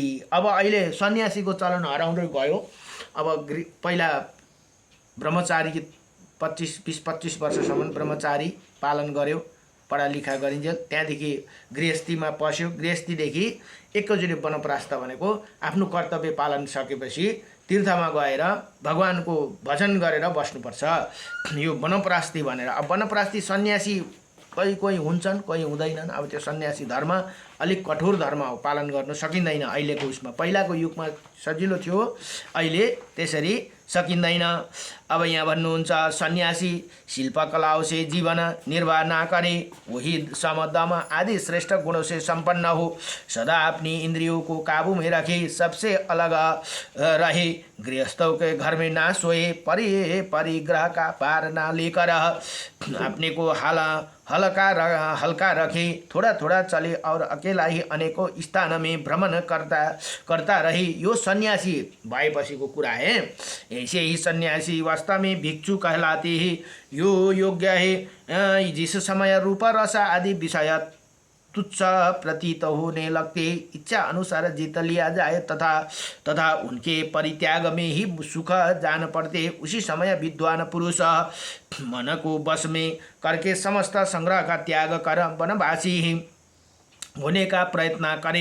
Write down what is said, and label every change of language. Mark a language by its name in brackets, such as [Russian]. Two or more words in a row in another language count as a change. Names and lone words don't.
[Nepali] अब अहिले सन्यासीको चलन हराउँदै गयो। अब पहिला ब्रह्मचारी 20-25 वर्षसम्म ब्रह्मचारी पालन गर्यो, पढालेखा गरिन्जेल, त्यहाँदेखि गृहस्थीमा पस्यो, गृहस्थीदेखि एकैचोटि वनप्रस्थ भनेको आफ्नो कर्तव्य पालन सकेपछि तीर्थमा गएर भगवानको भजन गरेर बस्नुपर्छ, यो वनप्रस्थी भनेर। अब वनप्रस्थी सन्यासी कोही हुन्छन्, कोही हुँदैनन्। अब त्यो सन्यासी धर्म अलिक कठोर धर्म हो, पालन गर्न सकिँदैन अहिलेको उसमा। पहिलाको युगमा सजिलो थियो, अहिले त्यसरी सकिँदैन। अब यहाँ भन्नुहुन्छ [Hindi] सन्यासी शिल्पकलाओं से जीवन निर्वाह ना करे, वही सम दम आदि श्रेष्ठ गुणों से संपन्न हो, सदा अपनी इंद्रियों को काबू में रखे, सबसे अलग रहे, गृहस्थों के घर में ना सोए, परिग्रह का पार ना लेकर अपने को हल्का रखे, थोड़ा थोड़ा चले और अकेला ही अनेकों स्थान में भ्रमण करता रहे। [Nepali] यो सन्यासी भएपछिको कुरा है। [Hindi] ऐसे ही सन्यासी वास्तव में भिक्षु कहलाते हैं। यो योग्य है जिस समय रूप रस आदि विषय तुच्छ प्रतीत होने लगते, इच्छा अनुसार जीत लिया जाए तथा उनके परित्याग में ही सुख जान पड़ते, उसी समय विद्वान पुरुष मन को बस में करके समस्त संग्रह का त्याग कर वनवासी होने का प्रयत्न करे।